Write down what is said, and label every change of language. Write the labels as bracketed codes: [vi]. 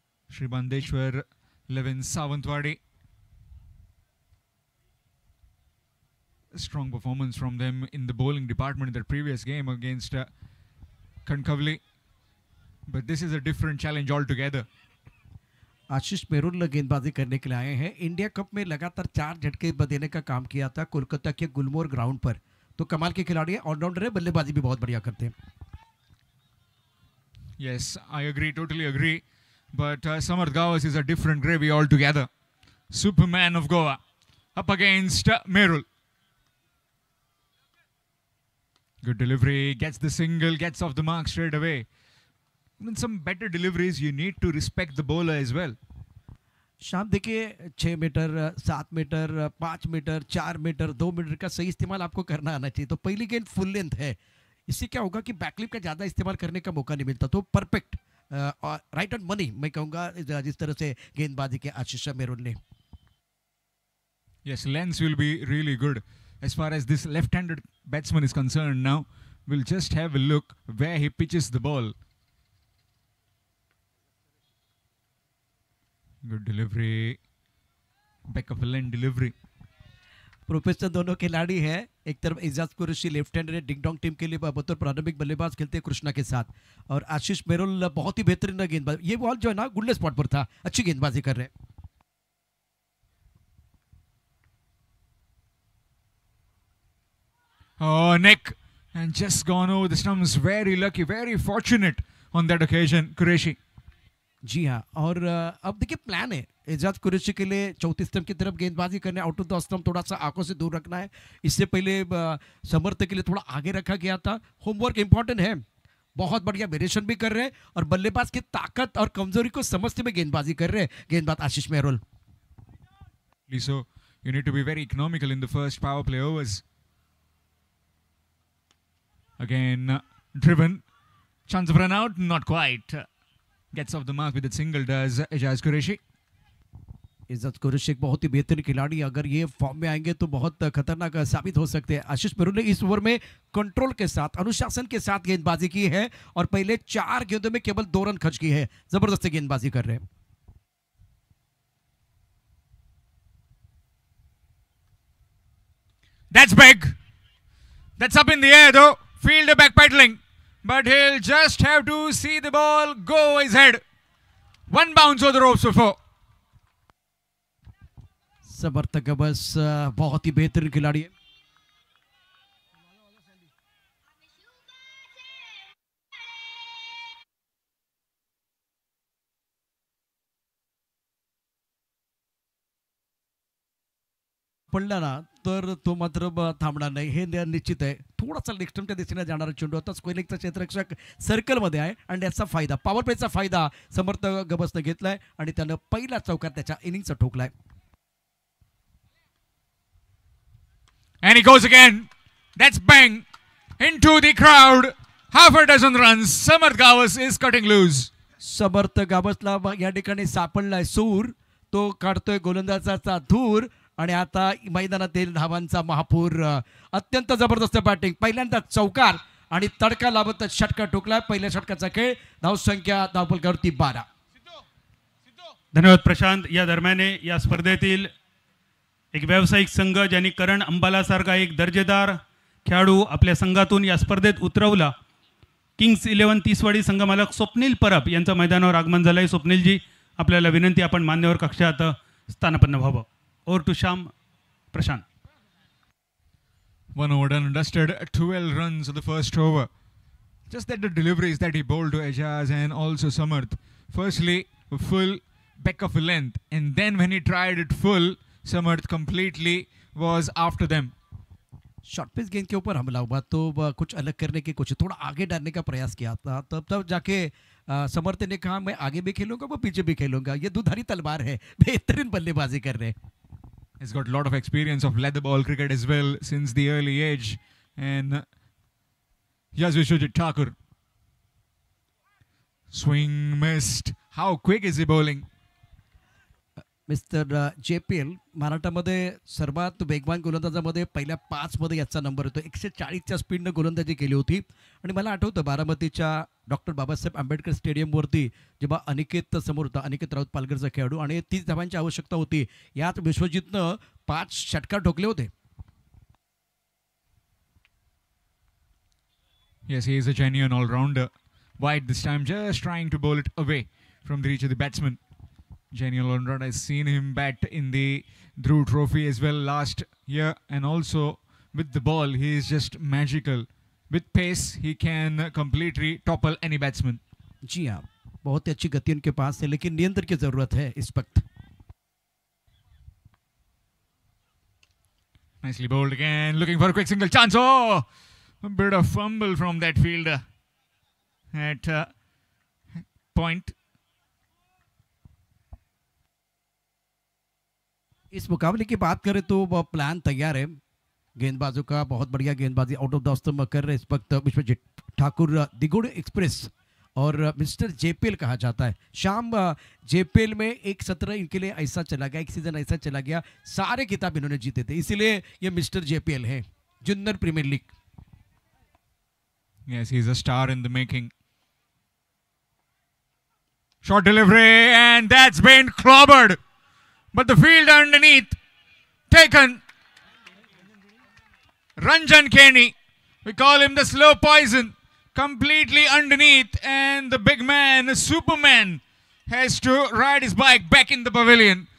[en] Shri Bandeshwar, Levin Sawantwadi. A strong performance from them in the bowling department in their previous game against Kankavli. But this is a different challenge altogether. [hi] आशीष मेरुल गेंदबाजी करने के लिए आए हैं। India cup में लगातार 4 झटके देने का काम किया था कोलकाता के गुलमोहर ग्राउंड पर। तो कमाल के खिलाड़ी है, ऑलराउंडर है, बल्लेबाजी भी बहुत बढ़िया करते हैं। [en] Yes, I agree, totally agree. But Samarth Gawas is a different gravy altogether. Superman of Goa up against Merul. Good delivery, gets the single, gets off the mark straight away. In some better deliveries, you need to respect the bowler as well. [hi] शाम देखिए 6 metre 7 metre 5 metre 4 metre 2 metre का सही इस्तेमाल आपको करना आना चाहिए। तो पहली गेंद फुल लेंथ है, इससे क्या होगा कि बैकलिप का ज़्यादा इस्तेमाल करने का मौका नहीं मिलता। तो परफेक्ट और [en] right on money [hi] मैं कहूँगा जिस तरह से गेंदबाजी के आशीष मेरुल ने। [en] Yes, length will be really good. As far as this left-handed batsman is concerned now, we'll just have a look where he pitches the ball. Good delivery, back of a lane delivery. [hi] Professional दोनों खिलाड़ी हैं। एक तरफ Ejaz Qureshi left hander है, ding dong team के लिए बतौर प्रारंभिक बल्लेबाज खेलते हैं कृष्णा के साथ, और आशीष मेरुल बहुत ही बेहतरीन गेंदबाज। ये बॉल जो है ना गुल्ले स्पॉट पर था, अच्छी गेंदबाजी कर रहे हैं। [en] Oh, neck and just gone over the stumps. Very lucky, very fortunate on that occasion, Qureshi. [hi] जी हाँ, और अब देखिए प्लान है एजाज कुरैशी के लिए चौथी स्तंभ की तरफ गेंदबाजी करने, [en] out of the [hi] स्तंभ थोड़ा सा आंखों से दूर रखना है। इससे पहले समर्थ के लिए थोड़ा आगे रखा गया था। होमवर्क इंपॉर्टेंट है, बहुत बढ़िया वेरिएशन भी कर रहे हैं और बल्लेबाज की ताकत और कमजोरी को समझते हुए गेंदबाजी कर रहे हैं गेंदबाज आशीष मेरुल। [en] So you need to be very economical in the first power play overs. Again, driven. Chance of run out, not quite. Gets off the mark with a single, does Ejaz Qureshi. [hi] Ejaz Qureshi एक बहुत ही बेहतरीन खिलाड़ी, अगर ये form में आएंगे तो बहुत खतरनाक साबित हो सकते हैं। आशीष मेरुल ने इस ओवर में कंट्रोल के साथ, अनुशासन के साथ गेंदबाजी की है और पहले 4 गेंदों में केवल 2 रन खर्च की है। जबरदस्त गेंदबाजी कर रहे हैं। [en] That's big. That's up in the air though. Fielder backpedaling. But he'll just have to see the ball go his head. One bounce over the ropes before. [hi] समर्थ गबस बहुत ही बेहतरीन खिलाड़ी है। [mr] पडला ना तर तो मात्र थांबणार नाही, हे निश्चित आहे। थोडासा लेगस्टम्पच्या दिशेने जाणारा चेंडू होता, स्क्वेअरलेगचा क्षेत्ररक्षक सर्कलमध्ये आहे आणि याचा फायदा, पॉवर प्लेचा फायदा समर्थ गबसने घेतलाय आणि त्यानं पहिला चौकार त्याच्या इनिंगचा ठोकलाय। [en] And he goes again. That's bang into the crowd. Half a dozen runs. Samarth Gawas is cutting loose. [mr] समर्थ गावसला या ठिकाणी सापडलाय सूर, तो काढतोय गोलंदाजाचा धूर आणि आता मैदानातील धावांचा महापूर। अत्यंत जबरदस्त बॅटिंग, पहिल्यांदा चौकार आणि तडका लावत षटका ठोकलाय। पहिल्या षटकाचा खेळ, धावसंख्या धावफलकावरती 12। धन्यवाद प्रशांत। या दरम्यान या स्पर्धेतील एक व्यावसायिक संघ ज्यांनी करण अंबालासारखा एक दर्जेदार खेळाडू आपल्या संघातून या स्पर्धेत उतरवला, किंग्स 11 तीसवाडी संघमालक स्वप्नील परब यांचं मैदानावर आगमन झालं आहे। स्वप्नीलजी, आपल्याला विनंती, आपण मान्यवर कक्षात स्थानापन्न व्हावं। [en] Over to Shyam Prashant. 1 over done and dusted. 12 runs of the first over. Just that the deliveries that he bowled to Ejaz and also Samarth. Firstly, full back of a length, and then when he tried it full, Samarth completely was after them. [hi] Short pitch गेंद के ऊपर हमला हुआ तो कुछ अलग करने की कोशिश, थोड़ा आगे डालने का प्रयास किया था, तब जाके समर्थ ने कहा मैं आगे भी खेलूंगा, वो पीछे भी खेलूंगा। ये दुधारी तलवार है, बेहतरीन बल्लेबाजी कर रहे हैं। [en] He's got a lot of experience of leather ball cricket as well since the early age. And here's Vishwajit Thakur. Swing missed. How quick is he bowling? [mr] Mister JPL महाराष्ट्रामध्ये सर्वात वेगवान गोलंदाजामध्ये पहिल्या 5 मध्ये याचा नंबर होतो. 140च्या स्पीडनं गोलंदाजी केली होती. आणि मला आठवतं बारामतीच्या डॉक्टर बाबासाहेब आंबेडकर स्टेडियमवरती जेव्हा अनिकेत समोर होता, अनिकेत राऊत पालघरचा खेळाडू, आणि 30 धावांची आवश्यकता होती. यात विश्वजितनं 5 षटकार ठोकले होते. [en] Yes, he is a genuine all-rounder. White this time just trying to bowl it away from the reach of the batsman. Genuine all-rounder. I've seen him bat in the Dhruv Trophy as well last year, and also with the ball he is just magical. With pace he can completely topple any batsman. [hi] जी हाँ, बहुत ही अच्छी गति उनके पास है, लेकिन नियंत्रण की ज़रूरत है इस वक्त. [en] Nicely bowled again, looking for a quick single chance. Oh, a bit of fumble from that fielder at point. [hi] इस मुकाबले की बात करें तो वह प्लान तैयार है. गेंदबाजों का बहुत बढ़िया गेंदबाजी [en] out of the stump [hi] कर रहे इस वक्त विश्वजीत ठाकुर. दिगुड़ एक्सप्रेस और मिस्टर JPL कहा जाता है. शाम JPL में एक सत्र इनके लिए ऐसा चला गया, एक सीजन ऐसा चला गया, सारे खिताब इन्होंने जीते थे, इसीलिए ये मिस्टर JPL है, Junnar premiere league. [en] Yes, he's a star in the making. Short delivery, and that's been clobbered. But the field underneath taken. Ranjan Kenny, we call him the slow poison, completely underneath, and the big man, Superman, has to ride his bike back in the pavilion.